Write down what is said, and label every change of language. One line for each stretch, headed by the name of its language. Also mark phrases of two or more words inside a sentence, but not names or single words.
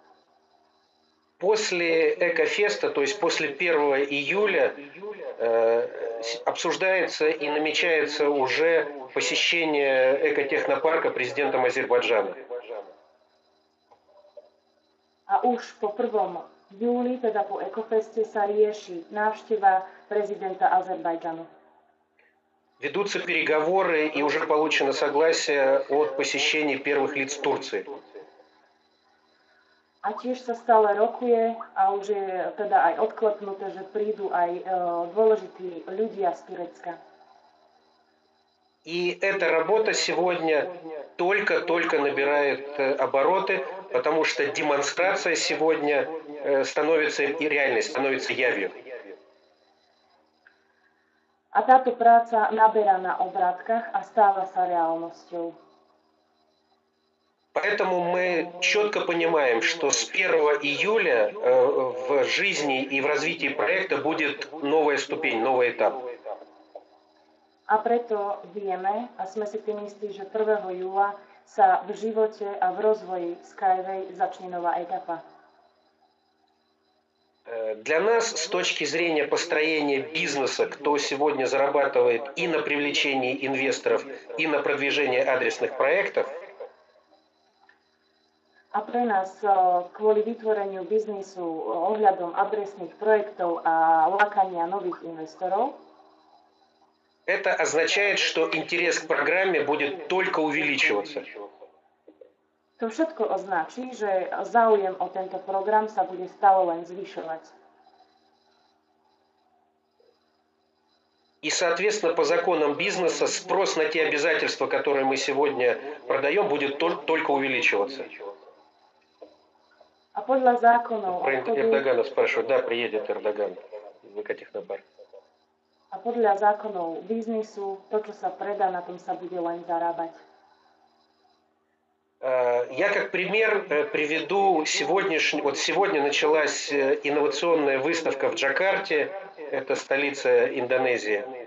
Russian: После Экофеста, то есть после 1 июля, обсуждается и намечается уже посещение экотехнопарка президентом Азербайджана.
Slovak: A už po 1. júli, teda po Ekofeste, sa rieši návšteva prezidenta Azerbajdžanu.
Russian: Ведутся переговоры и уже получено согласие от посещения первых лиц Турции.
Slovak: A tiež sa stále rokuje a už je teda aj odklepnuté, že prídu aj dôležití ľudia z Turecka.
Russian: И эта работа сегодня только-только набирает обороты, потому что демонстрация сегодня становится и реальной, становится явью.
Slovak: A táto práca naberá na obrátkach a stáva sa reálnosťou.
Russian: Поэтому мы четко понимаем, что с 1 июля в жизни и в развитии проекта будет новая ступень, новый этап.
Slovak: A preto vieme a sme si tým istí, že 1. júla sa v živote a v rozvoji Skyway začne nová etapa.
Russian: Для нас, с точки зрения построения бизнеса, кто сегодня зарабатывает и на привлечении инвесторов, и на продвижении адресных проектов,
Slovak: a pre nás kvôli vytvoreniu biznisu ohľadom adresných projektov a lákania nových investorov,
Russian: это означает, что интерес к программе будет только увеличиваться.
Slovak: To všetko označí, že záujem o tento program sa bude stále len zvyšovať.
Russian: И, соответственно, по законам бизнеса спрос на те обязательства, которые мы сегодня продаем, будет только увеличиваться.
Slovak: A podľa zákonov
Russian: Про Эрдогана спрашивают. Да, приедет Эрдоган в Экотехнопарк.
Slovak: A podľa zákonov biznisu, to, čo sa predá, na tom sa bude len zarábať.
Russian: Я как пример приведу вот сегодня началась инновационная выставка в Джакарте, это столица Индонезии.